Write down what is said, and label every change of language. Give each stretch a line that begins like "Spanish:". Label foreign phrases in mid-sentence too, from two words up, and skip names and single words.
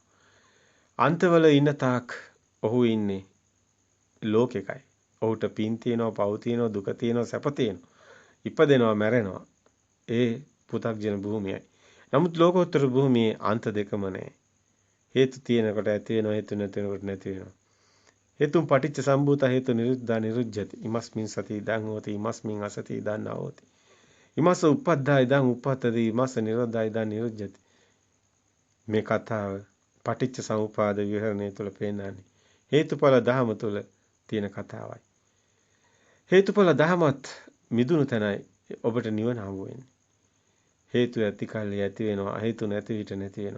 Sinhala: අන්තවල ඉන්න තාක් ඔහු ඉන්නේ ලෝකෙකයි. ඔහුට පින් තියෙනවා, පව් තියෙනවා, දුක තියෙනවා, සැප තියෙනවා. ඉපදෙනවා, මැරෙනවා. ඒ පු탁ජන භූමියයි. නමුත් ලෝකෝත්තර භූමියේ අන්ත දෙකම නැහැ. හේතු තියෙනකොට ඇති වෙනවා, හේතු නැති වෙනකොට නැති වෙනවා.
Pali: හේතුන් පටිච්ච සම්භූත හේතු නිරුද්ධා නිරුද්ධති. ඉමස්මින් සති ඉදං හෝති, ඉමස්මින් අසති ඉදං නාහෝති. ඉමස්ස උප්පද්දා ඉදං උප්පත්තති, ඉමස්ස නිරෝධා ඉදං නිරුද්ධති.
Sinhala: මේ කතාව
Pali: පටිච්ච සමුපාද
Sinhala: විහරණය තුළ පේනන්නේ. හේතුඵල ධහම තුළ තියෙන කතාවයි. හේතුඵල ධහමත් මිදුණු තැනයි ඔබට නිවන හම්බ වෙන්නේ. හේතු ඇති කල්ලි ඇති වෙනවා, හේතු නැති විට නැති වෙනවා.